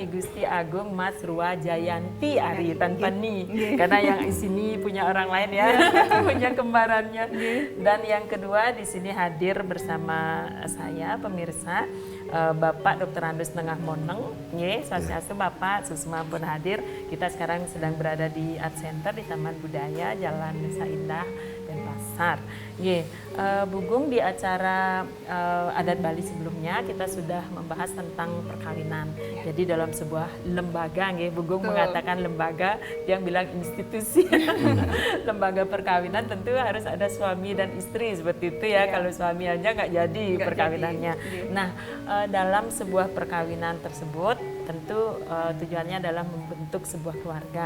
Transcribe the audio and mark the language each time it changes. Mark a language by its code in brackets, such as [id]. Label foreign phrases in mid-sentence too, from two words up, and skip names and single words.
[id] I Gusti Agung Mas Rua Jayanti Ari tanpa ni, karena yang di sini punya orang lain ya, punya kembarannya. Dan yang kedua di sini hadir bersama saya pemirsa Bapak Dr. Andus Nengah Moneng, Swastiastu Bapak Susma pun hadir. Kita sekarang sedang berada di Art Center di Taman Budaya Jalan Desa Indah Denpasar. Bugong di acara Adat Bali sebelumnya kita sudah membahas tentang perkawinan. Jadi dalam sebuah lembaga, Bugong mengatakan lembaga, yang bilang institusi. Lembaga perkawinan tentu harus ada suami dan istri seperti itu ya. Kalau suami aja nggak jadi perkawinannya. Nah, dalam sebuah perkawinan tersebut tentu tujuannya adalah membentuk sebuah keluarga.